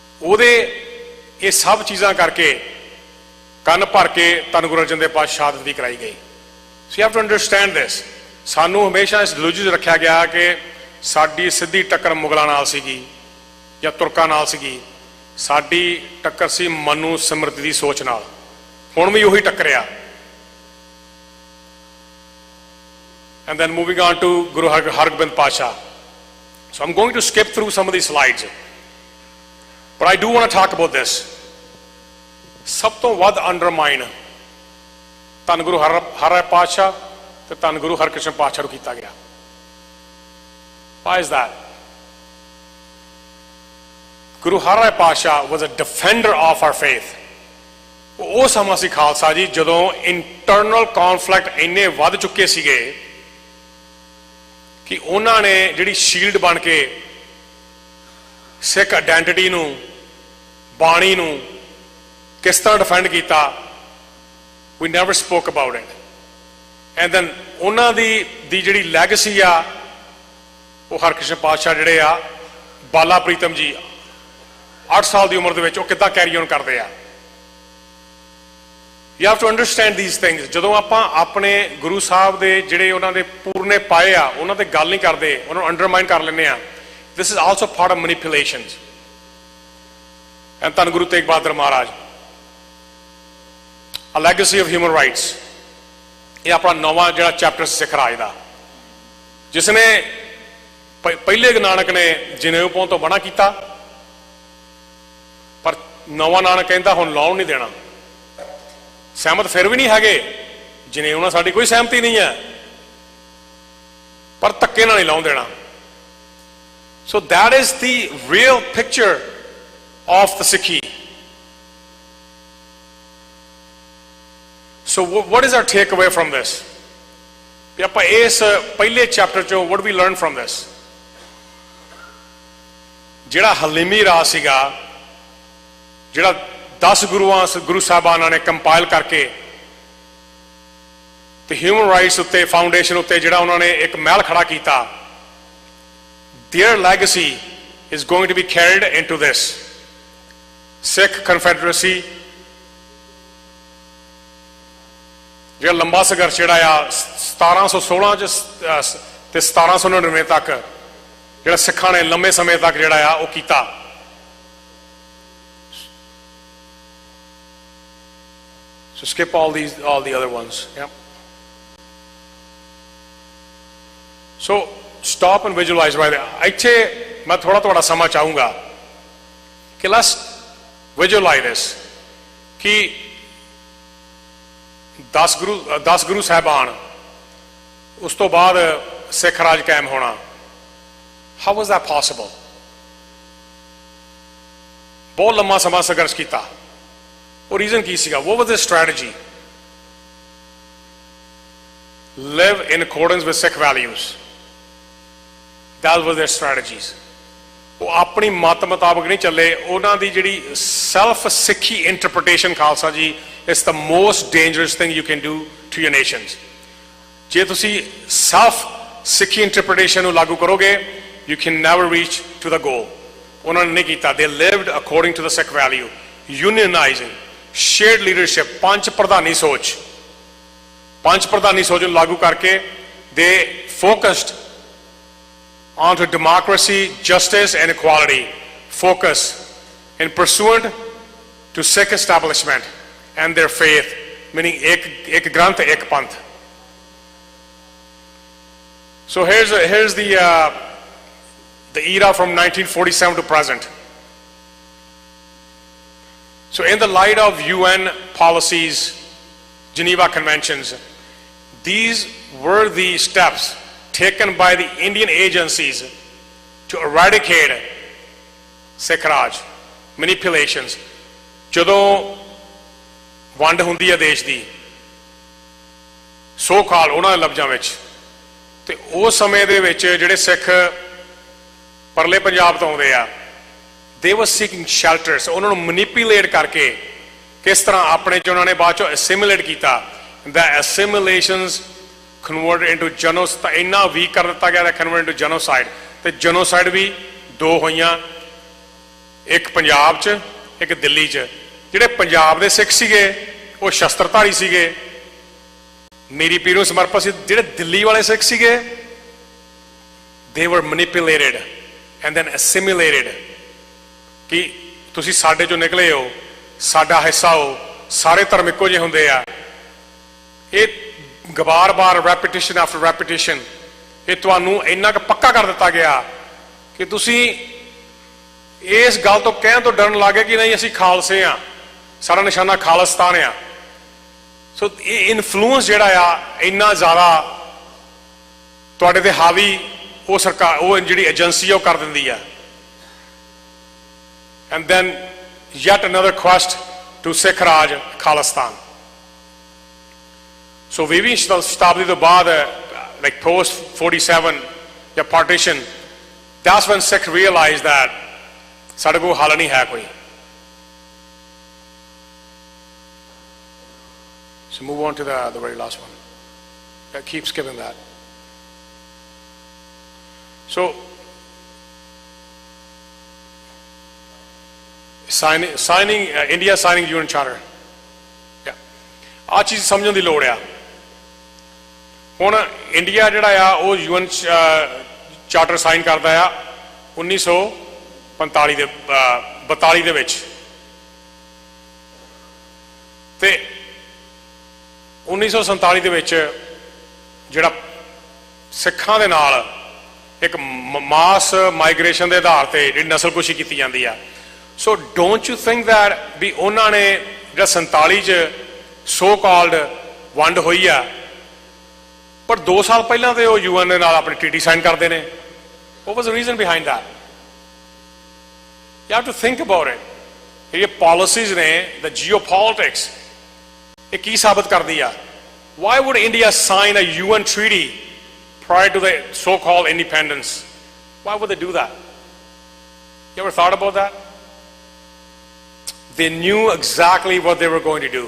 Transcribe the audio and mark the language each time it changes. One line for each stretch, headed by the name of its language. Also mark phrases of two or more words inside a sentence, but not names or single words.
Punjabi: ਉਹਦੇ ਇਹ ਸਭ ਚੀਜ਼ਾਂ ਕਰਕੇ ਕੰਨ ਭਰ ਕੇ ਧੰਨ ਗੁਰੂ ਅਰਜਨ ਦੇਵ ਪਾਤਸ਼ਾਹ ਸ਼ਹਾਦਤ ਵੀ ਕਰਾਈ ਗਈ।
English: so you have to understand this.
Punjabi: ਸਾਨੂੰ ਹਮੇਸ਼ਾ ਇਸ ਲੁਝ ਰੱਖਿਆ ਗਿਆ ਕਿ ਸਾਡੀ ਸਿੱਧੀ ਟੱਕਰ ਮੁਗਲਾਂ ਨਾਲ ਸੀਗੀ ਜਾਂ ਤੁਰਕਾਂ ਨਾਲ ਸੀਗੀ। ਸਾਡੀ ਟੱਕਰ ਸੀ ਮਨੂ ਸਮਰਿੱਧੀ ਦੀ ਸੋਚ ਨਾਲ। ਹੁਣ ਵੀ ਉਹੀ ਟੱਕਰਿਆ।
English: And then moving on to Guru Hargobind Pasha. So I'm going to skip through some of these slides. But I do want to talk about this.
Punjabi: ਸਭ ਤੋਂ ਵੱਧ ਅੰਡਰਮਾਈਨ ਧੰਨ ਗੁਰੂ ਹਰਿ ਪਾਤਸ਼ਾਹ ਤੇ ਧੰਨ ਗੁਰੂ ਹਰਕ੍ਰਿਸ਼ਨ ਪਾਤਸ਼ਾਹ ਨੂੰ ਕੀਤਾ ਗਿਆ।
English: Why is that? Guru Har Pasha was a defender of our faith.
Punjabi: ਉਹ ਸਮਾਂ ਸੀ ਖਾਲਸਾ ਜੀ ਜਦੋਂ
English: internal conflict
Punjabi: ਇੰਨੇ ਵੱਧ ਚੁੱਕੇ ਸੀਗੇ ਕਿ ਉਹਨਾਂ ਨੇ ਜਿਹੜੀ ਸ਼ੀਲਡ ਬਣ ਕੇ ਸਿੱਖ ਆਇਡੈਂਟੀਟੀ ਨੂੰ, ਬਾਣੀ ਨੂੰ ਕਿਸ ਤਰ੍ਹਾਂ ਡਿਫੈਂਡ ਕੀਤਾ।
English: We never spoke about it. And then
Punjabi: ਉਹਨਾਂ ਦੀ ਜਿਹੜੀ ਲੈਗੇਸੀ ਆ ਉਹ ਹਰਕ੍ਰਿਸ਼ਨ ਪਾਤਸ਼ਾਹ ਜਿਹੜੇ ਆ ਬਾਲਾ ਪ੍ਰੀਤਮ ਜੀ 8 ਸਾਲ ਦੀ ਉਮਰ ਦੇ ਵਿੱਚ ਉਹ ਕਿੱਦਾਂ
English: carry on
Punjabi: ਕਰਦੇ ਆ।
English: You have to understand these things.
Punjabi: ਜਦੋਂ ਆਪਾਂ ਆਪਣੇ ਗੁਰੂ ਸਾਹਿਬ ਦੇ ਜਿਹੜੇ ਉਹਨਾਂ ਦੇ ਪੂਰਨੇ ਪਾਏ ਆ ਉਹਨਾਂ ਤੇ ਗੱਲ ਨਹੀਂ ਕਰਦੇ, ਉਹਨਾਂ ਨੂੰ ਅੰਡਰਮਾਈਨ ਕਰ ਲੈਂਦੇ ਆ।
English: This is also part of manipulations. And ਧੰਨ ਗੁਰੂ ਤੇਗ ਬਹਾਦਰ ਮਹਾਰਾਜ, A Legacy of Human Rights,
Punjabi: ਇਹ ਆਪਣਾ ਨਵਾਂ ਜਿਹੜਾ ਚੈਪਟਰ ਸਿੱਖ ਰਾਜ ਦਾ, ਜਿਸ ਨੇ ਪਹਿਲੇ ਨਾਨਕ ਨੇ ਜਨੇਊ ਪਾਉਣ ਤੋਂ ਮਨਾ ਕੀਤਾ, ਪਰ ਨਵਾਂ ਨਾਨਕ ਕਹਿੰਦਾ ਹੁਣ ਲਾਉਣ ਨਹੀਂ ਦੇਣਾ। ਸਹਿਮਤ ਫਿਰ ਵੀ ਨਹੀਂ ਹੈਗੇ, ਜਨੇਊ ਨਾਲ ਸਾਡੀ ਕੋਈ ਸਹਿਮਤੀ ਨਹੀਂ ਹੈ, ਪਰ ਧੱਕੇ ਨਾਲ ਨਹੀਂ ਲਾਉਣ ਦੇਣਾ।
English: So that is the real picture of the Sikhi. So what is our takeaway from this?
Punjabi: ਵੀ ਆਪਾਂ ਇਸ ਪਹਿਲੇ ਚੈਪਟਰ ਚੋਂ
English: what do we learn from this?
Punjabi: ਜਿਹੜਾ ਹਲੀਮੀ ਰਾਜ ਸੀਗਾ, ਜਿਹੜਾ 10 ਗੁਰੂ ਸਾਹਿਬਾਨਾਂ ਨੇ ਕੰਪਾਈਲ ਕਰਕੇ ਤੇ
English: human rights
Punjabi: ਉੱਤੇ ਫਾਊਂਡੇਸ਼ਨ ਉੱਤੇ ਜਿਹੜਾ ਉਹਨਾਂ ਨੇ ਇੱਕ ਮਹਿਲ ਖੜਾ ਕੀਤਾ,
English: their legacy is going to be carried into this Sikh Confederacy.
Punjabi: ਜਿਹੜਾ ਲੰਬਾ ਸੰਘਰਸ਼ ਜਿਹੜਾ ਆ 1716 ਚ ਤੇ 1799 ਤੱਕ ਜਿਹੜਾ ਸਿੱਖਾਂ ਨੇ ਲੰਮੇ ਸਮੇਂ ਤੱਕ ਜਿਹੜਾ ਆ ਉਹ ਕੀਤਾ।
English: So skip all the other ones. Yeah. So stop and visualize right there.
Punjabi: ਇੱਥੇ ਮੈਂ ਥੋੜਾ ਤੁਹਾਡਾ ਸਮਾਂ ਚਾਹੂੰਗਾ ਕਿ
English: let's visualize this
Punjabi: ਕਿ 10 ਗੁਰੂ ਸਾਹਿਬਾਨ, ਉਸ ਤੋਂ ਬਾਅਦ ਸਿੱਖ ਰਾਜ ਕਾਇਮ ਹੋਣਾ।
English: How was that possible?
Punjabi: ਬਹੁਤ ਲੰਮਾ ਸਮਾਂ ਸੰਘਰਸ਼ ਕੀਤਾ। ਉਹ ਰੀਜ਼ਨ ਕੀ ਸੀਗਾ?
English: What was their strategy? Live in accordance with Sikh values. That was their strategies.
Punjabi: ਉਹ ਆਪਣੀ ਮਤ ਮੁਤਾਬਕ ਨਹੀਂ ਚੱਲੇ। ਉਹਨਾਂ ਦੀ ਜਿਹੜੀ ਸੈਲਫ ਸਿੱਖੀ ਇੰਟਰਪ੍ਰੀਟੇਸ਼ਨ ਖਾਲਸਾ ਜੀ
English: is the most dangerous thing you can do to your nations.
Punjabi: ਜੇ ਤੁਸੀਂ ਸੈਲਫ ਸਿੱਖੀ ਇੰਟਰਪ੍ਰੀਟੇਸ਼ਨ ਨੂੰ ਲਾਗੂ ਕਰੋਗੇ,
English: you can never reach to the goal.
Punjabi: ਉਹਨਾਂ ਨੇ ਨਹੀਂ ਕੀਤਾ।
English: They lived according to the Sikh value, unionizing, shared leadership,
Punjabi: ਪੰਜ ਪ੍ਰਧਾਨੀ ਸੋਚ ਨੂੰ ਲਾਗੂ ਕਰਕੇ
English: they focused onto democracy, justice and equality, focus in pursuant to Sikh establishment and their faith, meaning
Punjabi: ਇਕ ਗ੍ਰੰਥ ਇਕ ਪੰਥ.
English: So here's the era from 1947 to present. So in the light of UN policies, Geneva Conventions, these were the steps taken by the Indian agencies to eradicate Sikh Raj, manipulations.
Punjabi: ਜਦੋਂ ਵੰਡ ਹੁੰਦੀ ਹੈ ਦੇਸ਼ ਦੀ
English: so call
Punjabi: ਉਹਨਾਂ ਦੇ ਲਫ਼ਜ਼ਾਂ ਵਿੱਚ, ਤੇ ਉਸ ਸਮੇਂ ਦੇ ਵਿੱਚ ਜਿਹੜੇ ਸਿੱਖ ਪਰਲੇ ਪੰਜਾਬ ਤੋਂ ਆਉਂਦੇ ਆ,
English: they were seeking shelters.
Punjabi: ਉਹਨਾਂ ਨੂੰ ਮੈਨੀਪੂਲੇਟ ਕਰਕੇ ਕਿਸ ਤਰ੍ਹਾਂ ਆਪਣੇ ਚ ਉਹਨਾਂ ਨੇ ਬਾਅਦ ਚੋਂ assimilate ਕੀਤਾ।
English: the assimilations converted into genocide,
Punjabi: ਇੰਨਾ ਵੀਕ ਕਰ ਦਿੱਤਾ ਗਿਆ
English: converted into genocide,
Punjabi: ਤੇ genocide ਵੀ 2 ਹੋਈਆਂ। ਇੱਕ ਪੰਜਾਬ 'ਚ ਇੱਕ ਦਿੱਲੀ 'ਚ। ਜਿਹੜੇ ਪੰਜਾਬ ਦੇ ਸਿੱਖ ਸੀਗੇ ਉਹ ਸ਼ਸਤਰਧਾਰੀ ਸੀਗੇ, ਮੇਰੀ ਪੀਰ ਨੂੰ ਸਮਰਪਿਤ ਸੀ। ਜਿਹੜੇ ਦਿੱਲੀ ਵਾਲੇ ਸਿੱਖ ਸੀਗੇ
English: they were manipulated and then assimilated
Punjabi: ਕਿ ਤੁਸੀਂ ਸਾਡੇ ਚੋਂ ਨਿਕਲੇ ਹੋ, ਸਾਡਾ ਹਿੱਸਾ ਹੋ, ਸਾਰੇ ਧਰਮ ਇੱਕੋ ਜਿਹੇ ਹੁੰਦੇ ਆ। ਇਹ ਬਾਰ-ਬਾਰ
English: repetition after repetition
Punjabi: ਇਹ ਤੁਹਾਨੂੰ ਇੰਨਾ ਕੁ ਪੱਕਾ ਕਰ ਦਿੱਤਾ ਗਿਆ ਕਿ ਤੁਸੀਂ ਇਸ ਗੱਲ ਤੋਂ ਕਹਿਣ ਤੋਂ ਡਰਨ ਲੱਗੇ ਕਿ ਨਹੀਂ ਅਸੀਂ ਖਾਲਸੇ ਆ, ਸਾਡਾ ਨਿਸ਼ਾਨਾ ਖਾਲਿਸਤਾਨ ਆ। ਸੋ ਇਹ ਇਨਫਲੂਐਂਸ ਜਿਹੜਾ ਆ ਇੰਨਾ ਜ਼ਿਆਦਾ ਤੁਹਾਡੇ ਤੇ ਹਾਵੀ ਉਹ ਸਰਕਾਰ, ਉਹ ਜਿਹੜੀ ਏਜੰਸੀ ਆ ਉਹ ਕਰ ਦਿੰਦੀ ਆ।
English: and then yet another quest to ਸਿੱਖ ਰਾਜ ਖਾਲਿਸਤਾਨ।
Punjabi: ਸੋ 20ਵੀਂ ਸ਼ਤਾਬਦੀ ਤੋਂ ਬਾਅਦ
English: like post 47
Punjabi: ਜਾਂ partition,
English: that's when Sikh realized that
Punjabi: ਸਾਡੇ ਕੋਲ ਹੱਲ ਨਹੀਂ ਹੈ ਕੋਈ।
English: So move on to the very last one. Keep skipping that. So signing India signing UN Charter.
Punjabi: ਆਹ ਚੀਜ਼ ਸਮਝਣ ਦੀ ਲੋੜ ਆ। ਹੁਣ ਇੰਡੀਆ ਜਿਹੜਾ ਆ ਉਹ UN
English: charter sign
Punjabi: ਕਰਦਾ ਆ 1942 ਦੇ ਵਿੱਚ, ਤੇ 1947 ਦੇ ਵਿੱਚ ਜਿਹੜਾ ਸਿੱਖਾਂ ਦੇ ਨਾਲ ਇੱਕ
English: mass migration
Punjabi: ਦੇ ਆਧਾਰ ਤੇ ਜਿਹੜੀ ਨਸਲਕੁਸ਼ੀ ਕੀਤੀ ਜਾਂਦੀ ਆ।
English: so don't you think that
Punjabi: ਵੀ ਉਹਨਾਂ ਨੇ ਜਿਹੜਾ 47 ਚ
English: so called
Punjabi: ਵੰਡ ਹੋਈ ਆ, ਪਰ 2 ਸਾਲ ਪਹਿਲਾਂ ਤੇ ਉਹ UN ਦੇ ਨਾਲ ਆਪਣੀ
English: treaty sign
Punjabi: ਕਰਦੇ ਨੇ।
English: What was the reason behind that? You have to think about it.
Punjabi: ਇਹ policies ਨੇ,
English: the geopolitics,
Punjabi: ਇਹ ਕੀ ਸਾਬਤ ਕਰਦੀ ਆ?
English: Why would India sign a UN treaty prior to the so-called independence? Why would they do that? You ever thought about that? They knew exactly what they were going to do.